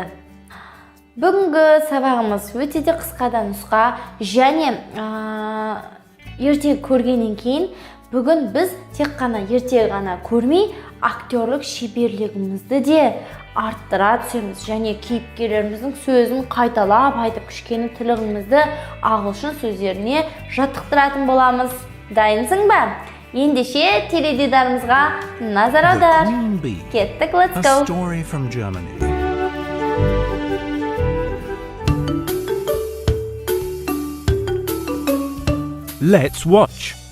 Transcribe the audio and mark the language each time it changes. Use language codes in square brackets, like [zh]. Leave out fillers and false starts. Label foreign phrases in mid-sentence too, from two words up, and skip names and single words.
[kk] Бүгінгі сабағымыз өте де қысқа да нұсқа және ертегі көргеннен кейін бүгін біз тек қана ертегі ғана көрмей, актерлік шеберлігімізді де арттыра түсеміз және кейіпкерлеріміздің сөзін қайталап айтып кішкенелігімізді ағылшын сөздеріне жаттықтыратын боламыз. Дайынсың ба? Ендеше теледидарымызға назар аудар. Кеттік, [en] let's go. A story from Germany. Let's watch.